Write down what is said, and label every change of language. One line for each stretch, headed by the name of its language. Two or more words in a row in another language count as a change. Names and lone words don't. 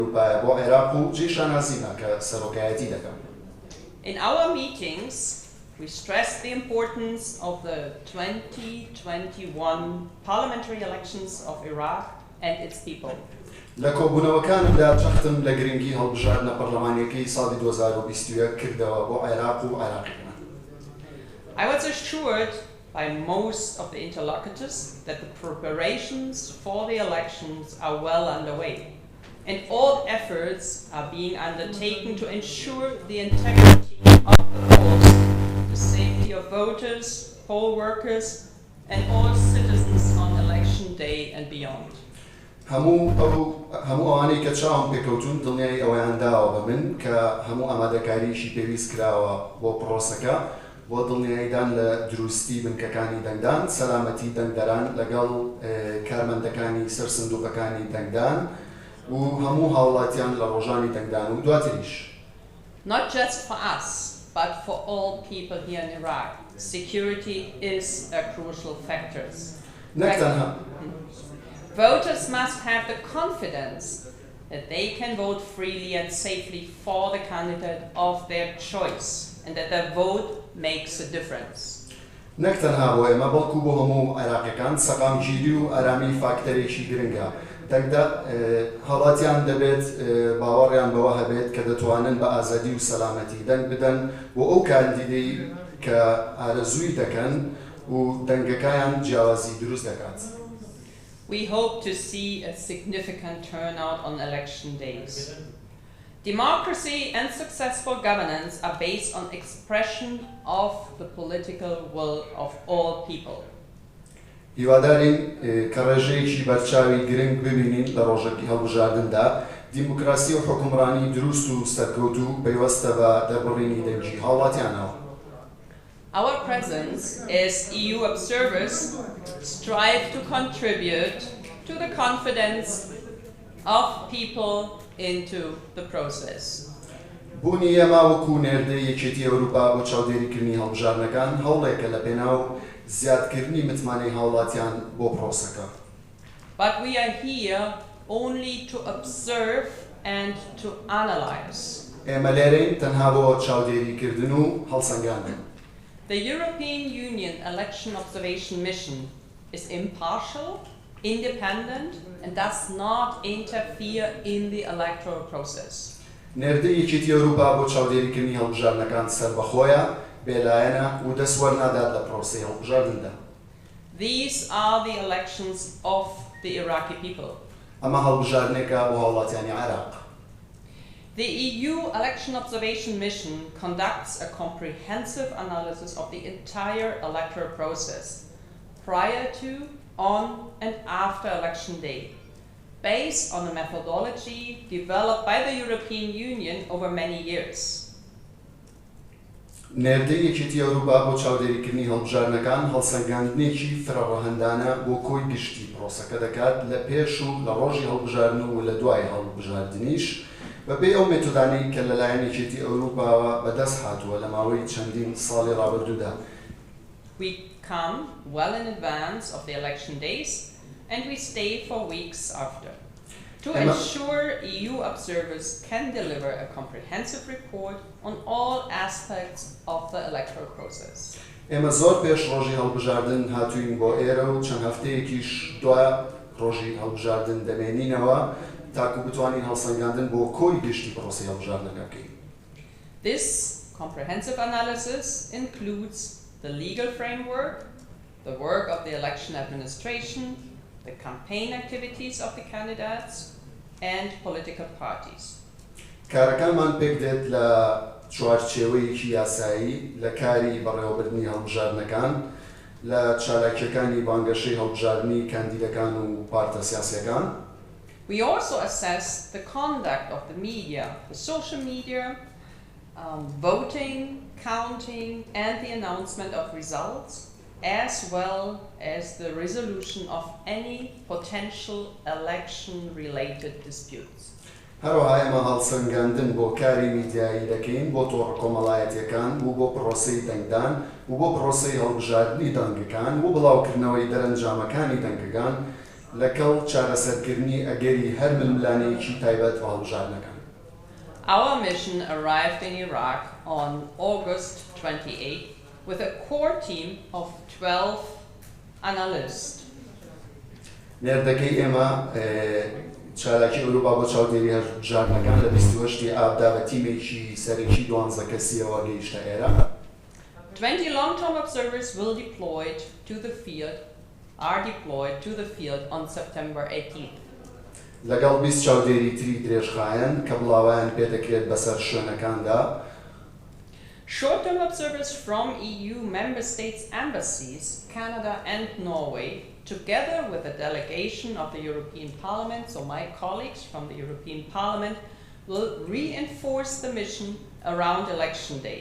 English: In our meetings, we stress the importance of the 2021 parliamentary elections of Iraq and its people.
Central Kurdish: لەکۆبوونەوەکانمدا چەختم لە گرنگی هەڵبژاردنە پەرلەمانیەکەی ساڵی 2021 کردەوە بۆ عێراق و عێراقیەکان.
English: I was assured by most of the interlocutors that the preparations for the elections are well underway, and all efforts are being undertaken to ensure the integrity of the polls, the safety of voters, poll workers, and all citizens on election day and beyond.
Central Kurdish: هەموو ئەوانەی کە چاوم پێکەوتون دڵنیای ئەوەیان داوە بە من کە هەموو ئامادەکاریشی پێویست کراوە بۆ پرۆسەکە بۆ دڵنیاییدان لە دروستی بنکەکانی دەنگدان، سەلامەتی دەنگدەران لەگەڵ کارمەندەکانی سەر سندوقەکانی دەنگدان و هەموو هاوڵاتیان لە ڕۆژانی دەنگدان و دواتریش.
English: Not just for us, but for all people here in Iraq, security is a crucial factor. Voters must have the confidence that they can vote freely and safely for the candidate of their choice and that their vote makes a difference.
Central Kurdish: نەک تەنها بۆ ئێمە بەڵکو بۆ هەموو عێراقیەکان سەقامگیری و ئارامی فاکتەرێکی گرنگە. هەڵاتیان دەبێت باوەڕیان بەوە هەبێت کە دەتوانن بە ئازادی و سەلامەتی دەنگ بدەن بۆ ئەو کاندیدەی کە ئارەزووی دەکەن و دەنگەکەیان جیاوازی دروست دەکات.
English: We hope to see a significant turnout on election days. Democracy and successful governance are based on expression of the political will of all people.
Central Kurdish: هیوادارین کە ڕێژەیەکی بەرچاوی گرنگ ببینین لە ڕۆژێکی هەڵبژاردندا دیموکراسی و حکومڕانی دروست و سەرکەوتو پەیوەستە بە دەربڕینی دەنگی هاوڵاتیانەوە.
English: Our presence as EU observers strive to contribute to the confidence of people into the process.
Central Kurdish: بوونی ئێمە وەکو نێردەی یەکێتی ئەوروپا بۆ چاودێریکردنی هەڵبژاردنەکان هەوڵێکە لە پێناو زیادکردنی متمانەی هاوڵاتیان بۆ پرۆسەکە.
English: But we are here only to observe and to analyze.
Central Kurdish: ئێمە لێرەین تەنها بۆ چاودێریکردن و هەڵسەنگاندن.
English: The European Union Election Observation Mission is impartial, independent, and does not interfere in the electoral process.
Central Kurdish: نێردەی یەکێتی ئەوروپا بۆ چاودێریکردنی هەڵبژاردنەکان سەربەخۆیە، بێلایەنە و دەسوەرنادات لە پرۆسەی هەڵبژاردندا.
English: These are the elections of the Iraqi people.
Central Kurdish: ئەمە هەڵبژاردنێکە بۆ هاوڵاتیانی عێراق.
English: The EU Election Observation Mission conducts a comprehensive analysis of the entire electoral process, prior to, on, and after election day, based on a methodology developed by the European Union over many years.
Central Kurdish: نێردەی یەکێتی ئەوروپا بۆ چاودێریکردنی هەڵبژاردنەکان هەڵسەنگاندنێکی فرەڕەهەندانە بۆ کۆی گشتی پرۆسەکە دەکات لە پێش و لە ڕۆژی هەڵبژاردن و لە دوای هەڵبژاردنیش بەبێ ئەو مێتۆدانەی کە لەلایەن یەکێتی ئەوروپاوە بەدەست هاتووە لە ماوەی چەندین ساڵی ڕابردوودا.
English: We come well in advance of the election days and we stay for weeks after to ensure EU observers can deliver a comprehensive report on all aspects of the electoral process.
Central Kurdish: ئێمە زۆر پێش ڕۆژی هەڵبژاردن هاتووین بۆ ئێرە و چەند هەفتەیەکیش دوای ڕۆژی هەڵبژاردن دەمێنینەوە تاکو بتوانین هەڵسەنگاندن بۆ کۆی گشتی پرۆسەی هەڵبژاردنەکە بکەین.
English: This comprehensive analysis includes the legal framework, the work of the election administration, the campaign activities of the candidates, and political parties.
Central Kurdish: کارەکانمان پێک دێت لە چوارچێوەیەکی یاسایی لە کاری بەڕێوەبردنی هەڵبژاردنەکان، لە چالاکیەکانی بانگەشەی هەڵبژاردنی کاندیدەکان و پارتە سیاسیەکان.
English: We also assess the conduct of the media, the social media, voting, counting, and the announcement of results, as well as the resolution of any potential election-related disputes.
Central Kurdish: هەروەها ئێمە هەڵسەنگاندن بۆ کاری میدیایی دەکەین بۆ تۆڕە کۆمەڵایەتیەکان و بۆ پرۆسەی دەنگدان و بۆ پرۆسەی هەڵبژاردنی دەنگەکان و بڵاوکردنەوەی دەرەنجامەکانی دەنگەکان لەکەڵ چارەسەرکردنی ئەگەری هەر ململانەیەکی تایبەت بە هەڵبژاردنەکان.
English: Our mission arrived in Iraq on August 28 with a core team of 12 analysts.
Central Kurdish: نێردەکەی ئێمە چالاکی ئەوروپا بۆ چاودێری هەڵبژاردنەکان لە 28 ئابدا بە تیمێکی سەرەکی 12 کەسیەوە گەیشتە ئێرە.
English: 20 long-term observers are deployed to the field on September 18th.
Central Kurdish: لەگەڵ 20 چاودێری تری درێژخایەن کە بڵاویان پێدەکرێت بەسەر شوێنەکاندا.
English: Short-term observers from EU member states embassies, Canada and Norway, together with a delegation of the European Parliament, so my colleagues from the European Parliament, will reinforce the mission around election day.